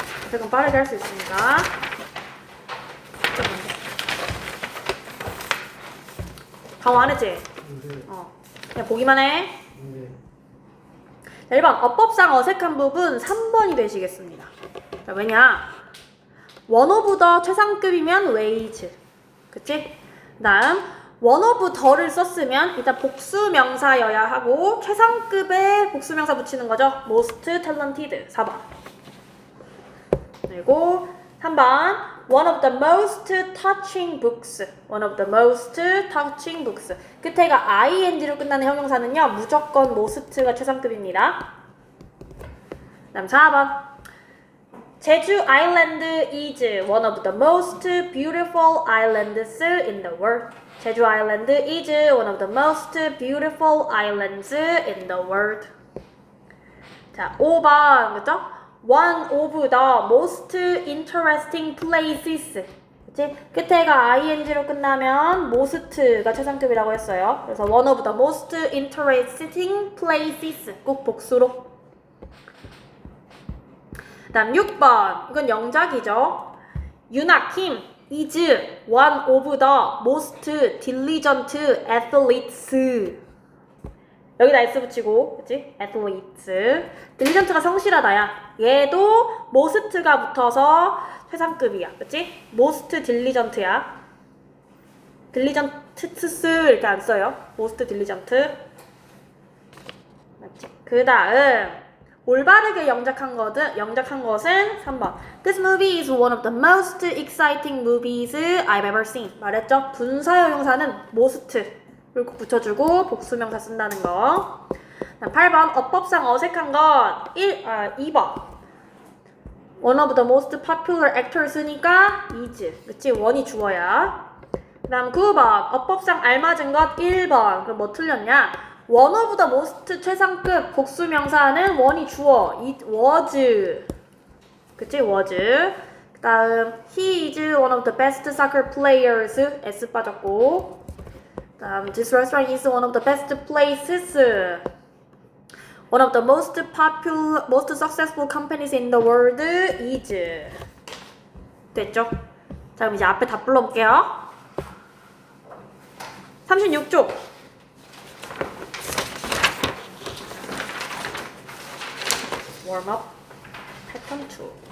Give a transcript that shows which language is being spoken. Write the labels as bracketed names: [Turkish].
[Korean] 조금 빠르게 할 수 있으니까. 강화 안 했지? 네. 그냥 보기만 해. 네. 자, 1번 어법상 어색한 부분 3번이 되시겠습니다. 자, 왜냐? [English] one of the 최상급이면 wage. [Korean] 그치? 그 다음 [English] one of the [Korean] 를 썼으면 일단 복수명사여야 하고 최상급에 복수명사 붙이는 거죠. [English] most talented 4번. [Korean] 그리고 3번 [English] one of the most touching books. one of the most touching books. [Korean] 끝에가 ing로 끝나는 형용사는요. 무조건 most가 최상급입니다. [English] 그 다음 4번 [Korean] 제주 아일랜드 [English] is one of the most beautiful islands in the world. [Korean] 제주 아일랜드 [English] is one of the most beautiful islands in the world. [Korean] 자, 5번 그죠? [English] One of the most interesting places. [Korean] 그치? 끝에가 ing로 끝나면 most가 최상급이라고 했어요. [English] 그래서 one of the most interesting places [Korean] 꼭 복수로. 다음 6번 이건 영작이죠. [English] 윤아킴 is one of the most diligent athletes. [Korean] 여기다 S 붙이고, 그치? athletes. diligent가 성실하다야. 얘도 most가 붙어서 최상급이야. 그치? most diligent야. diligent스 이렇게 안 써요. [English] most diligent. [Korean] 맞지? 그 다음 올바르게 영작한 것은 3번. [English] This movie is one of the most exciting movies I've ever seen. [Korean] 말했죠? 분사형 용사는 most를 꼭 붙여주고 복수명사 쓴다는 거. 8번 어법상 어색한 것 2번. [English] One of the most popular actors니까 is. [Korean] 그치? 원이 주어야. 그 다음 9번 어법상 알맞은 것 1번. 그럼 뭐 틀렸냐? [English] One of the most [Korean] 최상급 복수명사는 원이 주어. [English] It was. [Korean] 그치? [English] was. 그 다음 He is one of the best soccer players. [Korean] S 빠졌고. [English] This restaurant is one of the best places. One of the most popular, most successful companies in the world is. [Korean] 됐죠? 자, 그럼 이제 앞에 다 불러볼게요. 36쪽. [English] Warm up. 패턴 2.